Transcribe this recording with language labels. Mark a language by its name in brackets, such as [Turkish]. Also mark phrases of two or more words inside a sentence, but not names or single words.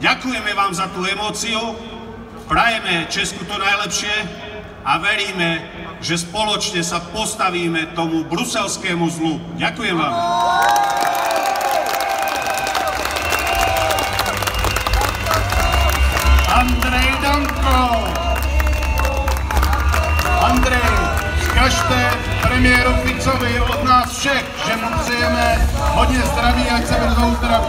[Slovak] Ďakujeme vám za tú emóciu, prajeme Česku to najlepšie a veríme, že spoločne sa postavíme tomu bruselskému zlu. Ďakujem vám. Andrej Danko! Andrej, [Czech] vzkažte premiéru Ficovi od nás všech, že mu přejeme hodně zdraví, ať se brzo